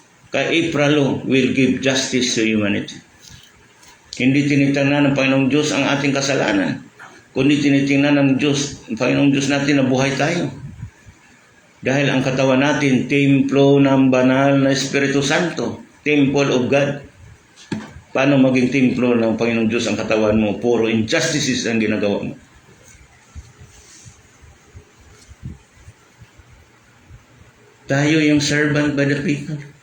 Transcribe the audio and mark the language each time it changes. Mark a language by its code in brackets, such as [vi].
[en] Kaya April will give justice to humanity. [tl] Hindi tinitingnan ng Panginoong Diyos ang ating kasalanan, kundi tinitingnan ng Diyos, ang Panginoong Diyos natin na buhay tayo. Dahil ang katawan natin, templo ng banal na Espiritu Santo, [en] temple of God. [tl] Paano maging templo ng Panginoong Diyos ang katawan mo? Puro injustices ang ginagawa mo. Tayo yung [en] servant by the people.